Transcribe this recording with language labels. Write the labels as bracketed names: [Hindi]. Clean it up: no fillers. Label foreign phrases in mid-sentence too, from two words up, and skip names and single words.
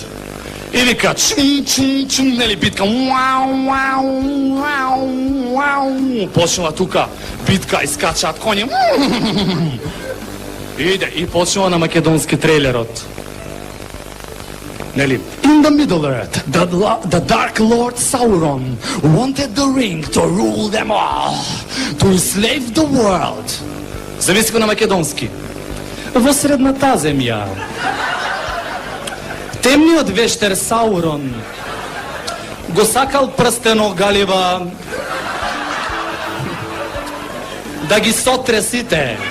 [Macedonian] И вика, чум, нели, битка, почнува тука, битка, искачаат коњи. Иде и почнува на македонски трейлерот. Нели? [English] In the Middle Earth, the Dark Lord Sauron wanted the ring to rule them all, to enslave the world. [Macedonian] Замисли го на македонски. Во средната земја, темниот вештер Саурон го сакал прстено Галива да ги сотре сите.